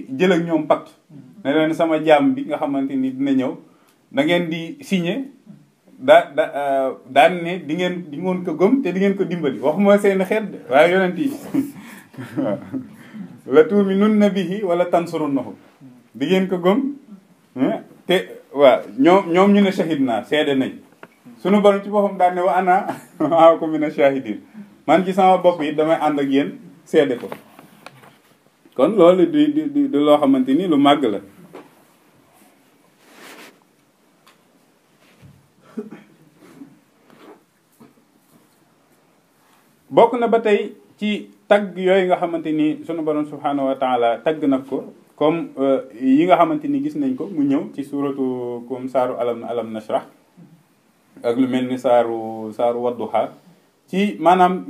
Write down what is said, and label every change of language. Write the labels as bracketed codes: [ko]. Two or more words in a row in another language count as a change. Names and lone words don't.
[wo] jël ak ñoom pacte ne leen sama jaam bi nga xamante ni dina ñëw da ngeen di signé daan ne di ngeen ko gëm te di ngeen ko dimbali waxuma seen xeet waaye yonent yi waaw [ar] لتؤمنن به ولتنصرنه [wo] di ngeen ko gëm te waaw ñoom ñu ne shahid naa seede nañ sunu borom ci boppam daan ne [ar] وأنا معكم من الشاهدين [wo] man ci sama bopp yi damay ànd ak yéen seede ko kon loolu di loo xamante ni lu màgg la bokk na ba tey ci tagg yooyu nga xamante ni sunu borom [ar] سبحانه وتعالى [wo] tagg nag ko comme yi nga xamante ni gis nañ ko mu ñëw ci suratu comme saaru [ar] ألم نشرح [wo] ak lu mel ni saaru wadduha ci maanaam